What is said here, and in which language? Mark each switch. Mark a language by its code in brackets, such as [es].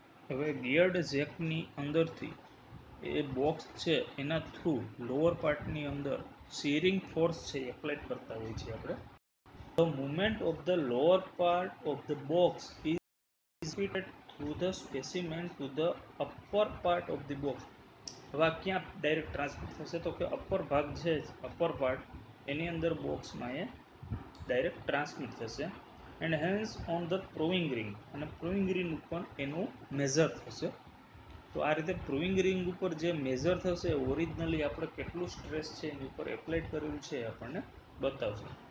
[gu] હવે ગિયર્ડ જેકની અંદરથી એ બોક્સ છે એના થ્રુ લોઅર પાર્ટની અંદર શીરિંગ ફોર્સ છે એપ્લાય કરતા હોઈએ છીએ આપણે. [en] The movement of the lower part of the box is transmitted through the specimen to the upper part of the box. [gu] હવે ક્યાં ડાયરેક્ટ ટ્રાન્સમિટ થશે તો કે અપર ભાગ છે, અપર પાર્ટ એની અંદર બોક્સમાં એ ડાયરેક્ટ ટ્રાન્સમિટ થશે. [en] and hence on the proving ring, [gu] અને પ્રૂવિંગ રિંગ ઉપર એનું મેઝર થશે. તો આ રીતે પ્રૂવિંગ રિંગ ઉપર જે મેઝર થશે ઓરિજિનલી આપણે કેટલું સ્ટ્રેસ છે એની ઉપર એપ્લાઇડ કરેલું છે એ આપણને બતાવશે.